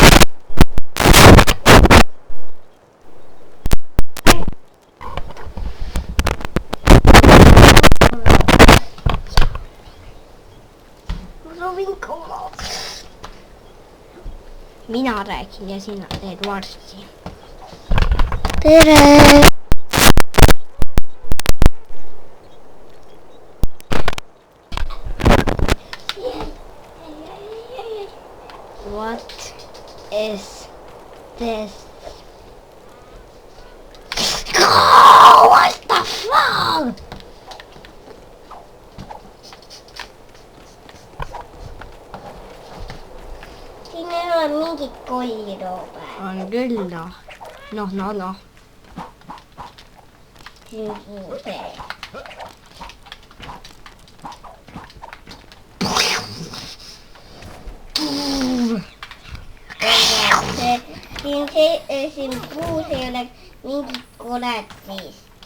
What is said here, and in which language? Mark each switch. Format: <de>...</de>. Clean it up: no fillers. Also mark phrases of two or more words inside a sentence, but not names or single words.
<et>Ma soovin ka. Mina räägin ja sina teed varsti. Tere!</et> <en>What is this? Oh, what the fuck?</en> <et>Siin ei ole mingit kolli, Robert. On küll, noh. Noh. Siin puus ei ole mingit koletist.</et>